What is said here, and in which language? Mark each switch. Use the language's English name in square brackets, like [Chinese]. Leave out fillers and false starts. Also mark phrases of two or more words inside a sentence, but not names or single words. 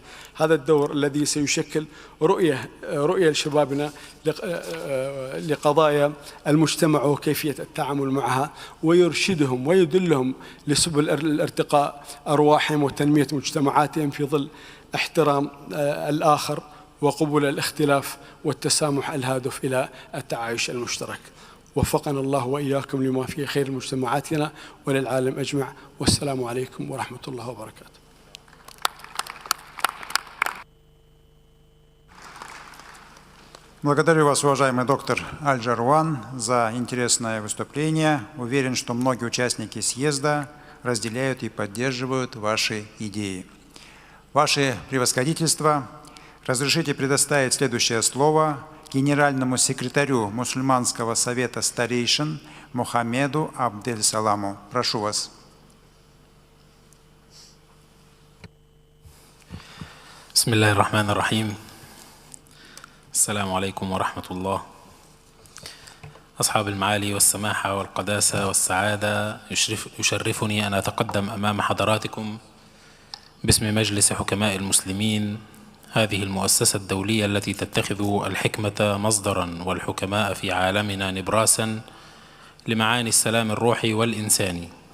[Arabic] هذا الدور الذي سيشكل رؤية لشبابنا لقضايا المجتمع وكيفية التعامل معها، ويرشدهم ويدلهم لسبل الارتقاء أرواحهم وتنمية مجتمعاتهم في ظل احترام الآخر وقبول الاختلاف والتسامح الهادف إلى التعايش المشترك. وفقنا الله وإياكم لما فيه خير مجتمعاتنا وللعالم أجمع، والسلام عليكم ورحمة الله وبركاته. [Russian] Благодарю вас, уважаемый доктор Аль-Джарван, за интересное выступление. Уверен, что многие участники съезда разделяют и поддерживают ваши идеи. Ваше превосходительство, разрешите предоставить следующее слово генеральному секретарю Мусульманского совета старейшин Мухаммеду Абдель-Саламу. Прошу вас. [Arabic] بسم الله الرحمن الرحيم. السلام عليكم ورحمة الله. أصحاب المعالي والسماحة والقداسة والسعادة، يشرفني أن أتقدم أمام حضراتكم باسم مجلس حكماء المسلمين، هذه المؤسسة الدولية التي تتخذ الحكمة مصدرا والحكماء في عالمنا نبراسا لمعاني السلام الروحي والإنساني.